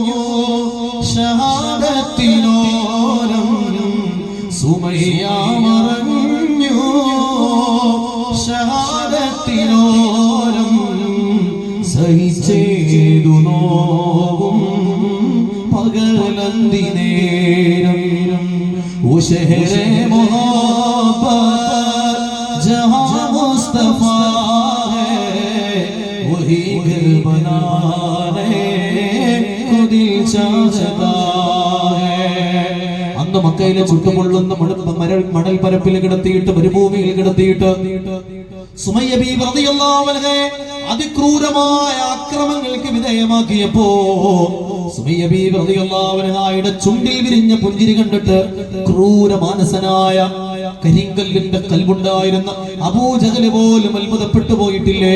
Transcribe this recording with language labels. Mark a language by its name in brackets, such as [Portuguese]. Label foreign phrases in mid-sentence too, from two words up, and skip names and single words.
[Malayalam] ഷഹാദത്തിനോരം സുമയ്യ മറഞ്ഞു ഷഹാദത്തിനോരം സഹിച്ചേതു നോവും പകലന്തിനേരം [Hindi] ओ शहरे मोहब्बत जहाँ मुस्तफ़ा वही घर बनाने को दिल चाहता है. [Malayalam] അന്ന് മക്കയിലെ ചുട്ടുപൊള്ളുന്ന മണൽ പരപ്പിൽ കിടത്തിയിട്ട് മരുഭൂമിയിൽ കിടത്തിയിട്ട് സുമയ്യ ബീവി [Arabic] رضي الله عنها [Malayalam] അതിക്രൂരമായ ആക്രമണങ്ങൾക്ക് വിധേയമാക്കിയപ്പോ സുമയ്യ ബീവി [Arabic] رضي الله عنها [Malayalam] ചുണ്ടിൽ വിരിഞ്ഞ പുഞ്ചിരി കണ്ടിട്ട് ക്രൂരമാനസനായ കരിങ്കല്ലിന്റെ കൽബുണ്ടായിരുന്ന അബൂജഹൽ പോലും അത്ഭുതപ്പെട്ടു പോയിട്ടില്ലേ?